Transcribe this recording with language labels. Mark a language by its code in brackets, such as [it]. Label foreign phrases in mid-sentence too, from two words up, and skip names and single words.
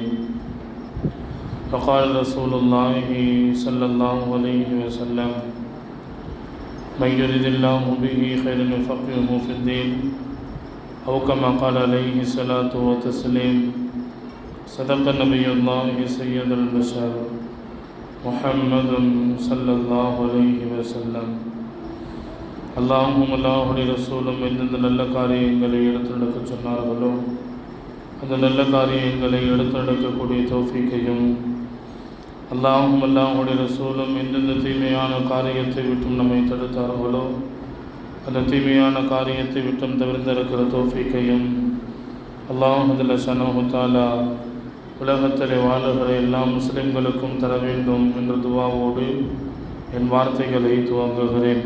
[ar] فقال رسول الله صلى الله عليه وسلم من يرد الله به خيرا يفقهه في الدين أو كما قال عليه الصلاة والتسليم. صدق نبي الله سيد البشر محمد صلى الله عليه وسلم. اللهم الله [ta] ரசூலும் எந்தெந்த நல்ல காரியங்களை எடுத்துரைக்க சொன்னார்களோ அந்த நல்ல காரியங்களை எடுத்துரைக்கக்கூடிய தௌஃபீக்கையும், அல்லாஹும் ரசூலும் எந்தெந்த தீமையான காரியத்தை விட்டும் நம்மை தடுத்தார்களோ அந்த தீமையான காரியத்தை விட்டும் தவிர்த்திருக்கிற தௌஃபீக்கையும் அல்லாஹ் [ar] جل شأنه تعالى [ta] உலகத்தில் வாழுகிற எல்லா முஸ்லிம்களுக்கும் தர வேண்டும் என்ற துவாவோடு என் வார்த்தைகளை துவங்குகிறேன்.